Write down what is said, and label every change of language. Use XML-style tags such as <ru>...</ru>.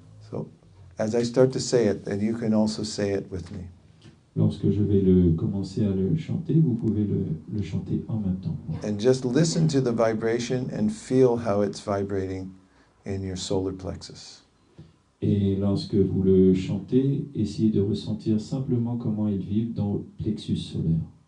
<en>So as I start to say it, then you can also say it with me.</en> <fr>Lorsque je vais commencer à le chanter, vous pouvez le chanter en même temps.</fr> <en>And just listen to the vibration and feel how it's vibrating in your solar plexus.</en> <fr>Et lorsque vous le chantez, essayez de ressentir simplement comment il vibre dans le plexus solaire.</fr>